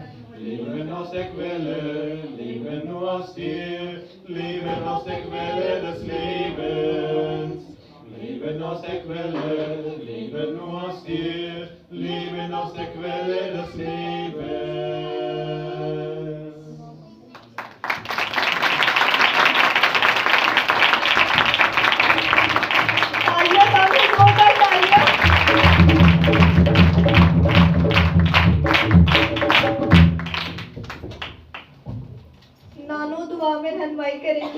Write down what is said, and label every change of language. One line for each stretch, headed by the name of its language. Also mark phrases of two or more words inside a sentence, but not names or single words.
German: Leben aus der Quelle, Leben nur aus dir, Leben aus der Quelle des Lebens. Leben aus der Quelle, Leben nur aus dir, Leben aus der Quelle des Lebens.
Hindi: तालियां तालियां जोरदार तालियां। नानू दुआ में रहनुमाई करेंगी।